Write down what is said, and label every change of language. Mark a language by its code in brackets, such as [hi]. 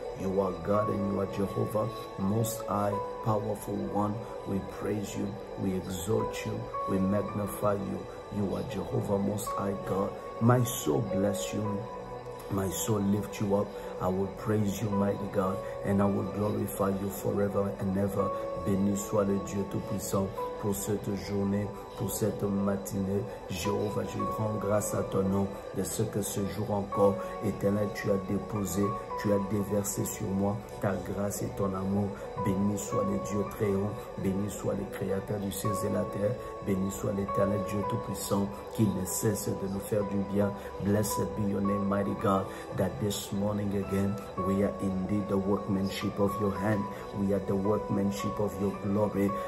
[en] You are God and you are Jehovah, Most High, Powerful One. We praise you, we exalt you, we magnify you. You are Jehovah, Most High God. My soul bless you. My soul lift you up. I will praise you, mighty God, and I will glorify you forever and ever. [fr] Béni soit le Dieu Tout-Puissant pour cette journée, pour cette matinée. Jéhovah, je rends grâce à ton nom de ce que ce jour encore, éternel, tu as déposé Tu as déversé sur moi ta grâce et ton amour. Béni soit le Dieu très haut. Béni soit le Créateur du ciel et la terre. Béni soit l'Éternel Dieu Tout-Puissant qui ne cesse de nous faire du bien. [en] Blessed be your name, mighty God, that this morning again we are indeed the workmanship of your hand. We are the workmanship of your glory.